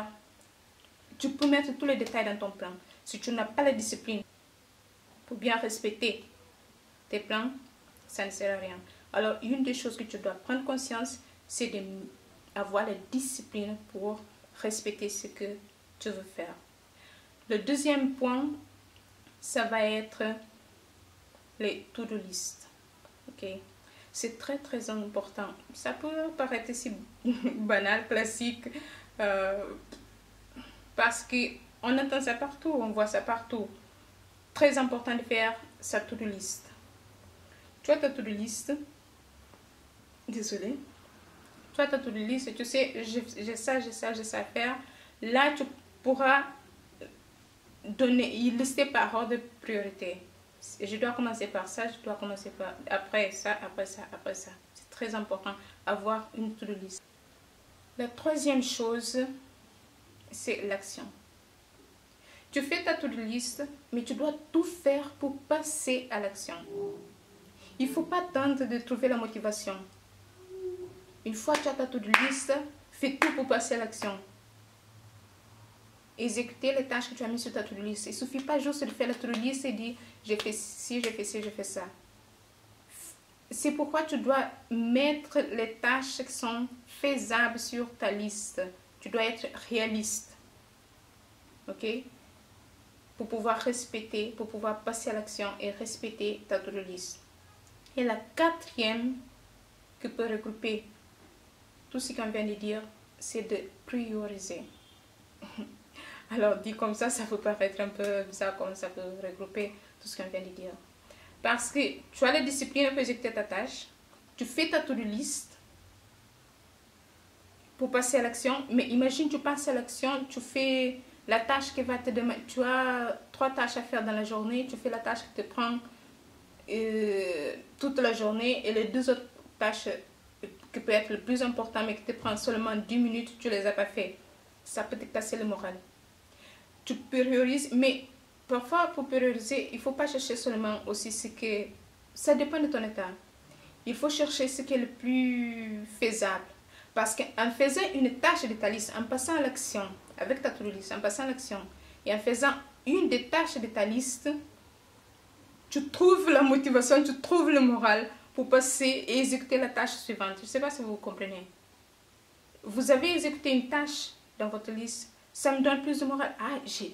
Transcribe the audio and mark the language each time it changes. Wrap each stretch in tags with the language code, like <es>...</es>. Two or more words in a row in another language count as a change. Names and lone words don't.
<fr>Tu peux mettre tous les détails dans ton plan. Si tu n'as pas la discipline pour bien respecter tes plans, ça ne sert à rien. Alors, une des choses que tu dois prendre conscience, c'est d'avoir la discipline pour respecter ce que tu veux faire. Le deuxième point, ça va être les</fr> <en>to-do list.</en> <fr>Ok, c'est très important. Ça peut paraître si banal, classique, parce qu'on entend ça partout, on voit ça partout. Très important de faire sa</fr> <en>to-do list.</en> <fr>Tu as ta</fr> <en>to-do list.</en> <fr>Désolée. Tu as ta</fr> <en>to-do list</en> <fr>et tu sais, j'ai ça à faire. Là, tu pourras lister par ordre de priorité. Je dois commencer par ça, je dois commencer par après ça. C'est très important avoir une</fr> <en>to-do list.</en> <fr>La troisième chose, c'est l'action. Tu fais ta</fr> <en>to-do list,</en> <fr>mais tu dois tout faire pour passer à l'action. Il ne faut pas attendre de trouver la motivation. Une fois que tu as ta</fr> <en>to-do list,</en> <fr>fais tout pour passer à l'action. Exécuter les tâches que tu as mises sur ta</fr> <en>to-do list.</en> <fr>Il ne suffit pas juste de faire la</fr> <en>to-do list</en> <fr>et dire j'ai fait ci, j'ai fait ci, j'ai fait ça. C'est pourquoi tu dois mettre les tâches qui sont faisables sur ta liste. Tu dois être réaliste. Ok? Pour pouvoir respecter, pour pouvoir passer à l'action et respecter ta</fr> <en>to-do list.</en> <fr>Et la quatrième qui peut regrouper tout ce qu'on vient de dire, c'est de prioriser. Alors, dit comme ça peut paraître un peu bizarre, comme ça peut regrouper tout ce qu'on vient de dire. Parce que tu as la discipline pour exécuter ta tâche, tu fais ta</fr> <en>to-do list</en> <fr>pour passer à l'action, mais imagine tu passes à l'action, tu fais la tâche qui va te demander, tu as 3 tâches à faire dans la journée, tu fais la tâche qui te prend toute la journée et les 2 autres tâches qui peuvent être le plus important mais qui te prennent seulement 10 minutes, tu ne les as pas fait. Ça peut te casser le moral. Tu priorises, mais parfois pour prioriser, il ne faut pas chercher seulement aussi ce que... Ça dépend de ton état. Il faut chercher ce qui est le plus faisable. Parce qu'en faisant une tâche de ta liste, en passant à l'action, avec ta</fr> <en>to-do list,</en> <fr>en passant à l'action, et en faisant une des tâches de ta liste, tu trouves la motivation, tu trouves le moral pour passer et exécuter la tâche suivante. Je ne sais pas si vous comprenez. Vous avez exécuté une tâche dans votre liste, ça me donne plus de morale.</fr>